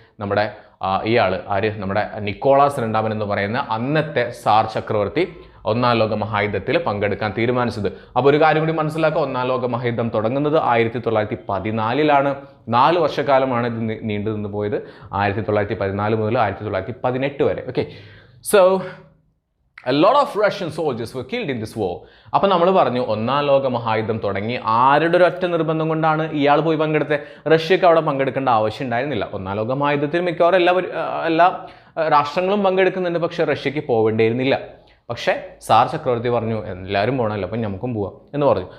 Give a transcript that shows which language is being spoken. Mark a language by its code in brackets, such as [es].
[ml] നമ്മുടെ നമ്മുടെ നിക്കോളാസ് രണ്ടാമൻ എന്ന് പറയുന്ന അന്നത്തെ സാർ ചക്രവർത്തി ഒന്നാം ലോക മഹായുദ്ധത്തിൽ പങ്കെടുക്കാൻ തീരുമാനിച്ചത്. അപ്പോൾ ഒരു കാര്യം കൂടി മനസ്സിലാക്കുക, ഒന്നാം ലോക മഹായുദ്ധം തുടങ്ങുന്നത് 1914 4 വർഷക്കാലമാണ് ഇത് നീണ്ടു നിന്ന് പോയത്. 1914 മുതൽ 1918 വരെ. [en] Okay, so a lot of Russian soldiers were killed in this war. [ml] അപ്പോൾ നമ്മൾ പറഞ്ഞു ഒന്നാം ലോക മഹായുദ്ധം തുടങ്ങി ആരുടെ ഒരു ഒറ്റ നിർബന്ധം കൊണ്ടാണ് ഇയാൾ പോയി പങ്കെടുത്തത്? റഷ്യക്ക് അവിടെ പങ്കെടുക്കേണ്ട ആവശ്യം ഉണ്ടായിരുന്നില്ല. ഒന്നാം ലോക മഹായുദ്ധത്തിൽ മിക്കവാറും എല്ലാ രാഷ്ട്രങ്ങളും പങ്കെടുക്കുന്നുണ്ട്, പക്ഷേ റഷ്യക്ക് പോവേണ്ടിയിരുന്നില്ല. പക്ഷേ സാർ ചക്രവർത്തി പറഞ്ഞു എല്ലാവരും പോകണമല്ലോ, അപ്പം നമുക്കും പോവാം എന്ന് പറഞ്ഞു.